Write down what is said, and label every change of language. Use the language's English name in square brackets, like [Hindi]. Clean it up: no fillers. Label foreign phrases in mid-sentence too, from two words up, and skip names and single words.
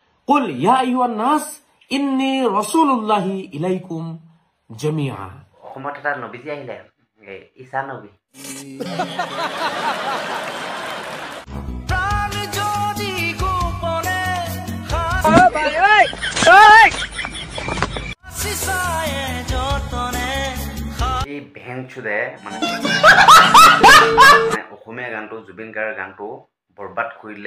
[Arabic] قل يا أيها الناس إني رسول الله إليكم جميعا. [Assamese] অসমত এটা নবী আহিলে, ঈসা নবী। এই ভেং চুদে মানে অসমীয়া গানটো জুবিন গাৰ্গৰ গানটো বৰবাদ কৰিলে।